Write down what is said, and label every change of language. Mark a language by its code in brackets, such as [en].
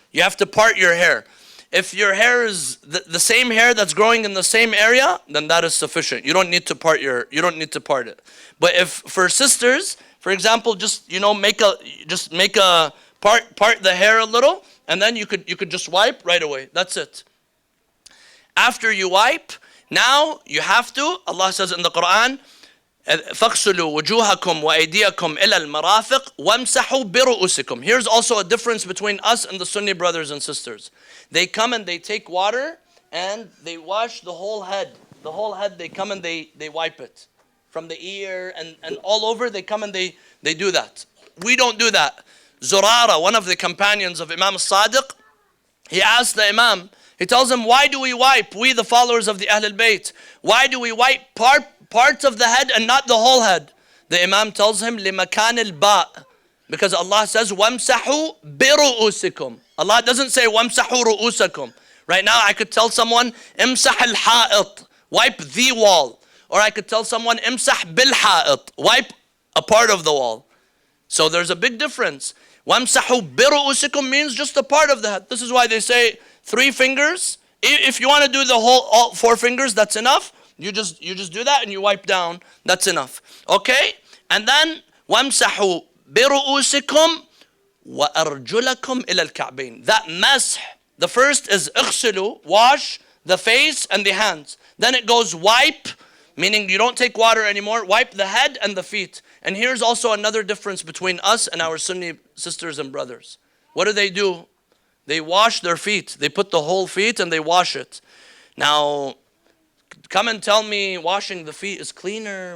[en] You have to part your hair. If your hair is the same hair that's growing in the same area, then that is sufficient. You don't need to part it. But if for sisters, for example, just make a part the hair a little, and then you could just wipe right away. That's it. After you wipe, now you have to, Allah says in the Quran, [ar] فاغسلوا وجوهكم وأيديكم إلى المرافق وامسحوا برؤوسكم. [en] Here's also a difference between us and the Sunni brothers and sisters. They come and they take water and they wash the whole head. The whole head, they come and they wipe it. From the ear and all over, they come and they do that. We don't do that. Zurara, one of the companions of Imam Sadiq, he asked the Imam, he tells him, why do we wipe, we the followers of the Ahl al-Bayt, why do we wipe parts of the head and not the whole head? The Imam tells him, [ar] لِمَكَانِ الْبَاءِ, [en] because Allah says, [ar] وَامْسَحُوا بِرُؤُوسِكُمْ. [en] Allah doesn't say, [ar] وَامْسَحُوا رُؤُوسَكُمْ. [en] Right now, I could tell someone, [ar] امسح الحائط, [en] wipe the wall. Or I could tell someone, [ar] امسح بالحائط, [en] wipe a part of the wall. So there's a big difference. [ar] وَامْسَحُوا بِرُؤُوسِكُمْ [en] means just a part of the head. This is why they say 3 fingers. If you want to do the whole all 4 fingers, that's enough. You just do that and you wipe down. That's enough. Okay? And then [ar] وَامْسَحُوا بِرُؤُوسِكُمْ وَأَرْجُلَكُمْ إِلَى الْكَعْبَيْنِ. [en] That masah, the first is اغسلوا, wash the face and the hands. Then it goes wipe, meaning you don't take water anymore. Wipe the head and the feet. And here's also another difference between us and our Sunni sisters and brothers. What do? They wash their feet. They put the whole feet and they wash it. Now, come and tell me washing the feet is cleaner.